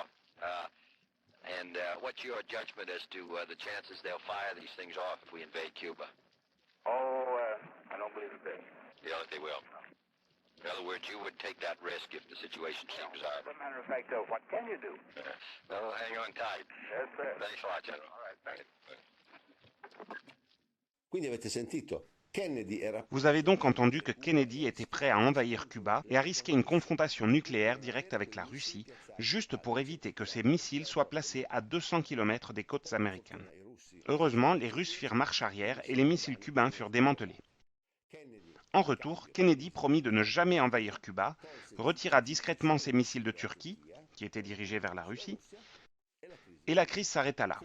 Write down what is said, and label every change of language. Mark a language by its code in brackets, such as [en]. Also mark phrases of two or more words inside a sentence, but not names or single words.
[en] What's your judgment as to the chances they'll fire these things off if we invade Cuba? Oh, I don't believe it will. You don't think they will? In other words, you would take that risk if the situation seems hard. As a matter of fact, what can you do? Well, hang on tight. Yes, sir. Thanks a lot, General. All right, thank you. [it] Quindi avete sentito? Kennedy era... [fr] Vous avez donc entendu que Kennedy était prêt à envahir Cuba et à risquer une confrontation nucléaire directe avec la Russie, juste pour éviter que ces missiles soient placés à 200 km des côtes américaines. Heureusement, les Russes firent marche arrière et les missiles cubains furent démantelés. En retour, Kennedy promit de ne jamais envahir Cuba, retira discrètement ses missiles de Turquie, qui étaient dirigés vers la Russie, et la crise s'arrêta là.